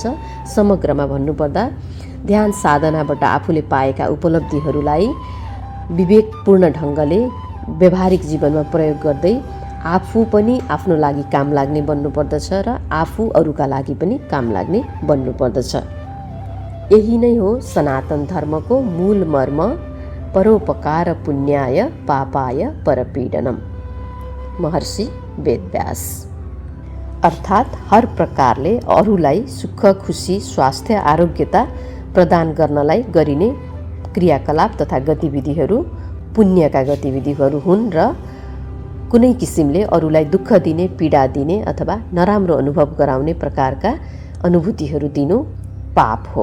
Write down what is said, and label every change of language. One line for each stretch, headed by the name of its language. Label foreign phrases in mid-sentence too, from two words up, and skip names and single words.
Nepali: समग्रमा भन्नुपर्दा ध्यान साधनाबाट आफूले पाएका उपलब्धिहरूलाई विवेकपूर्ण ढङ्गले व्यवहारिक जीवनमा प्रयोग गर्दै आफू पनि आफ्नो लागि काम लाग्ने बन्नुपर्दछ र आफू अरूका लागि पनि काम लाग्ने बन्नुपर्दछ। यही नै हो सनातन धर्मको मूल मर्म,
Sanskrit: परोपकार पुण्याय पापाय परपीडनम।
Nepali: महर्षि वेदव्यास। अर्थात् हर प्रकारले अरूलाई सुख, खुसी, स्वास्थ्य, आरोग्यता प्रदान गर्नलाई गरिने क्रियाकलाप तथा गतिविधिहरू पुण्यका गतिविधिहरू हुन् र कुनै किसिमले अरूलाई दुःख दिने, पीडा दिने अथवा नराम्रो अनुभव गराउने प्रकारका अनुभूतिहरू दिनु पाप हो।